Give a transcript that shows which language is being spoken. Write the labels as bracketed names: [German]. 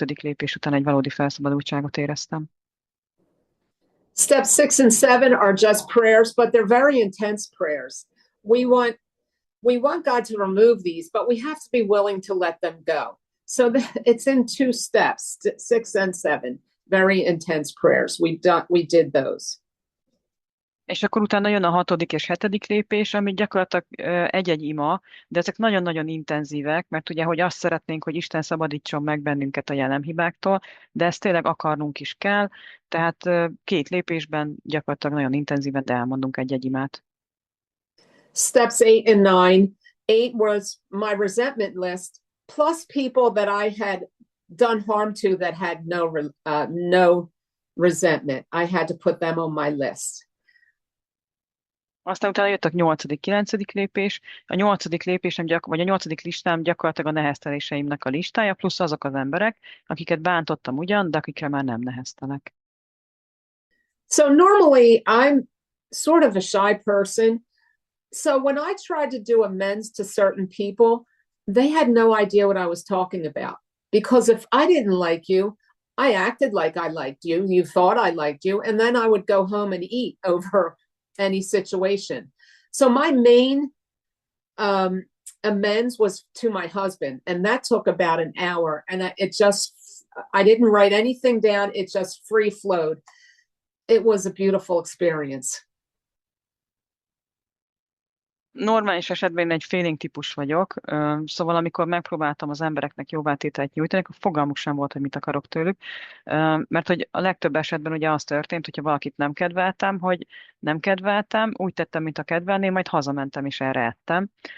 [Hungarian] lépés után egy valódi felszabadultságot éreztem. [English] Steps 6 and 7 are just prayers, but they're very intense prayers. We want God to remove these, but we have to be willing to let them go. So it's in 2 steps, 6 and 7, very intense prayers. We did those. [Hungarian] És akkor utána jön a 6. és 7. lépés, ami gyakorlatilag egy-egy ima, de ezek nagyon-nagyon intenzívek, mert ugye, hogy azt szeretnénk, hogy Isten szabadítson meg bennünket a jelenhibáktól, de ezt tényleg akarnunk is kell, tehát 2 lépésben gyakorlatilag nagyon intenzíven, de elmondunk egy-egy imát. [English] Steps 8 and 9. 8 was my resentment list, plus people that I had done harm to that had no resentment. I had to put them on my list. [Hungarian] Aztán utána jött a 8., 9. lépés. A 8. lépésem, vagy a 8. listám gyakorlatilag a nehezteléseimnek a listája, plusz azok az emberek, akiket bántottam ugyan, de akikre már nem neheztelek. [English] So normally I'm sort of a shy person. So when I tried to do amends to certain people, they had no idea what I was talking about. Because if I didn't like you, I acted like I liked you. You thought I liked you. And then I would go home and eat over any situation. So my main um, amends was to my husband, and that took about an hour. And I didn't write anything down. It just free flowed. It was a beautiful experience. [Hungarian] Normális esetben én egy félénk típus vagyok, szóval amikor megpróbáltam az embereknek jóvátételt nyújtani, akkor fogalmuk sem volt, hogy mit akarok tőlük, mert hogy a legtöbb esetben ugye az történt, hogyha valakit nem kedveltem, hogy nem kedveltem, úgy tettem, mint a kedvelném, majd hazamentem és erre ettem.